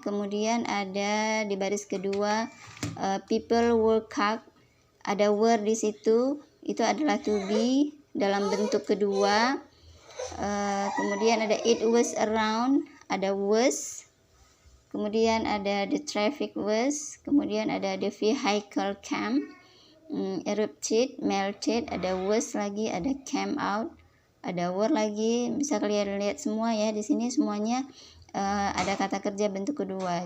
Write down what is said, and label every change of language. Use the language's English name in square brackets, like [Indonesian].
[Indonesian] Kemudian ada di baris kedua [English] people work hard, [Indonesian] ada were di situ, itu adalah to be dalam bentuk kedua. Kemudian ada [English] it was around, [Indonesian] ada was. Kemudian ada [English] the traffic was, [Indonesian] kemudian ada [English] the vehicle came, erupted, melted, [Indonesian] ada was lagi, ada [English] came out, [Indonesian] ada were lagi. Bisa kalian lihat semua ya di sini semuanya ada kata kerja bentuk kedua.